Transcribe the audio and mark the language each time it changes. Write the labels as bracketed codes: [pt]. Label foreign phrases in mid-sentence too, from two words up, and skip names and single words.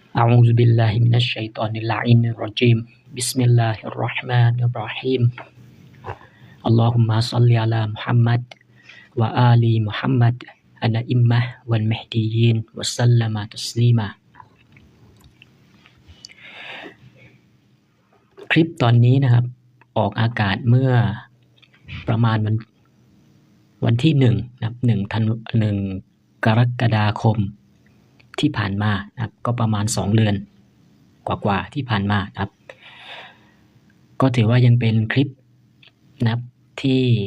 [ar] أعوذ بالله من الشيطان اللعين الرجيم بسم الله الرحمن الرحيم اللهم صل على محمد وآل محمد الأئمة والمهديين وسلم تسليما [th] คลิปตอนนี้นะครับออกอากาศเมื่อประมาณวันที่1นะครับ1 กรกฎาคมที่ผ่านมานะครับก็ประมาณ2 เดือนกว่าๆที่ผ่านมานะครับก็ถือว่ายังเป็นคลิปนะครับที่